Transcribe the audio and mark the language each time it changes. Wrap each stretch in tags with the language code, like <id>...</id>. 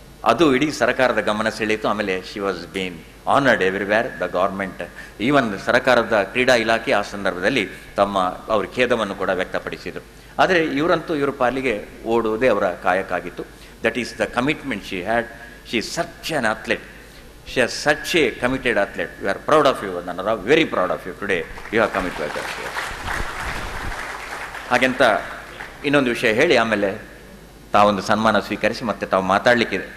<kn>ಅದು ಇಡೀ ಸರ್ಕಾರದ ಗಮನ ಸೆಳೀತು. ಆಮೇಲೆ</kn> <en>She was been honoured everywhere. The government, even</en> <kn>ಸರ್ಕಾರದ ಕ್ರೀಡಾ ಇಲಾಖೆ ಆ ಸಂದರ್ಭದಲ್ಲಿ ಅವ್ರ ಖೇದವನ್ನು ಕೂಡ ವ್ಯಕ್ತಪಡಿಸಿದರು. ಆದರೆ ಇವರಂತೂ ಇವರ ಪಾಲಿಗೆ ಓಡುವುದೇ ಅವರ ಕಾಯಕ್ಕಾಗಿತ್ತು.</kn> <en>That is the commitment she had. She is such an athlete. She is such a committed athlete. We are proud of you, Nana, very proud of you today. You have come to us.</en> <kn>ಹಾಗೆಂತ ಇನ್ನೊಂದು ವಿಷಯ ಹೇಳಿ ಆಮೇಲೆ ತಾವೊಂದು ಸನ್ಮಾನ ಸ್ವೀಕರಿಸಿ ಮತ್ತೆ ತಾವು ಮಾತಾಡಲಿಕ್ಕಿದೆ.</kn>